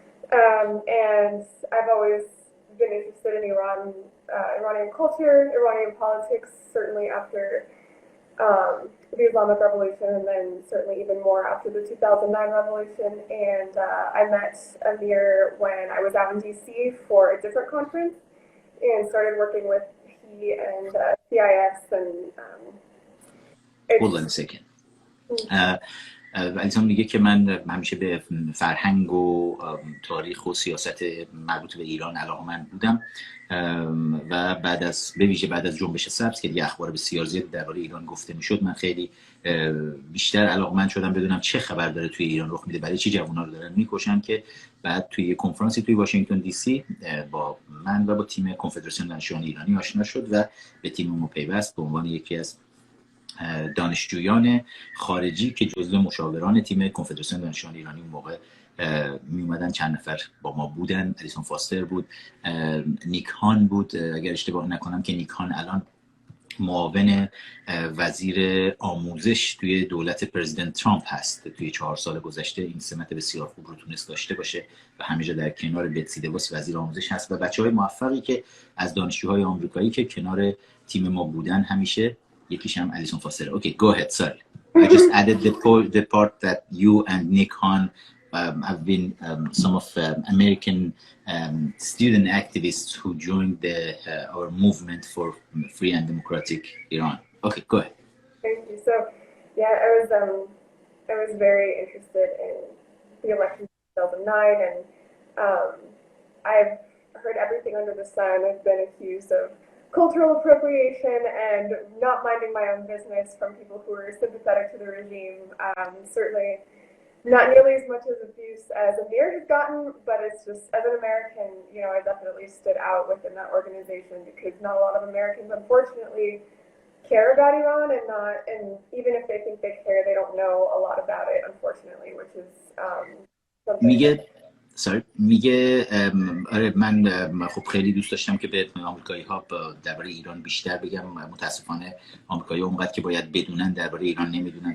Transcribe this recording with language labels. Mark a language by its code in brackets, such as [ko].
[en] And I've always been interested in Iranian culture, Iranian politics, certainly after the Islamic Revolution, and then certainly even more after the 2009 revolution. And I met Amir when I was out in DC for a different conference and started working with he and CIS and Hold on a second. [fa] الیسون میگه که من همیشه به فرهنگ و تاریخ و سیاست مربوط به ایران علاقه‌مند بودم و بعد از جنبش سبز که دیگه اخبار بسیار زیاد درباره ایران گفته میشد، من خیلی بیشتر علاقه‌مند شدم بدونم چه خبر داره توی ایران رخ میده، برای چی جوونا رو دارن میکشن، که بعد توی کنفرانسی توی واشنگتن دی سی با من و با تیم کنفدراسیون دانشجویان ایرانی آشنا شد و به تیم ما پیوست به عنوان یکی از دانشجویان خارجی که جزو مشاوران تیم کنفدراسیون دانشجویان ایرانی اون موقع می اومدن. چند نفر با ما بودن. الیسون فاستر بود، نیک هان بود اگر اشتباه نکنم، که نیک هان الان معاون وزیر آموزش توی دولت پرزیدنت ترامپ هست. توی 4 سال گذشته این سمت بسیار خوب رو تونست داشته باشه و همیشه در کنار بتسی دوس وزیر آموزش هست و بچه‌های موفقی که از دانشجوهای آمریکایی که کنار تیم ما بودن همیشه. یکیش هم الیسون فاستر. [en] Okay, go ahead. Sorry, I just added the part that you and Nick Hahn have been some of American student activists who joined our movement for free and democratic Iran. Okay, go ahead. Thank you. So, yeah, I was very interested in the election of 2009, and I've heard everything under the sun. I've been accused of cultural appropriation and not minding my own business from people who are sympathetic to the regime. Certainly not nearly as much as abuse as Amir has gotten, but it's just, as an American, you know, I definitely stood out within that organization because not a lot of Americans, unfortunately, care about Iran, and even if they think they care, they don't know a lot about it, unfortunately, which is something. [fa] میگه آره، من خب خیلی دوست داشتم که به آمریکایی ها درباره ایران بیشتر بگم. متاسفانه آمریکایی ها اونقدر که باید بدونن درباره ایران نمیدونن.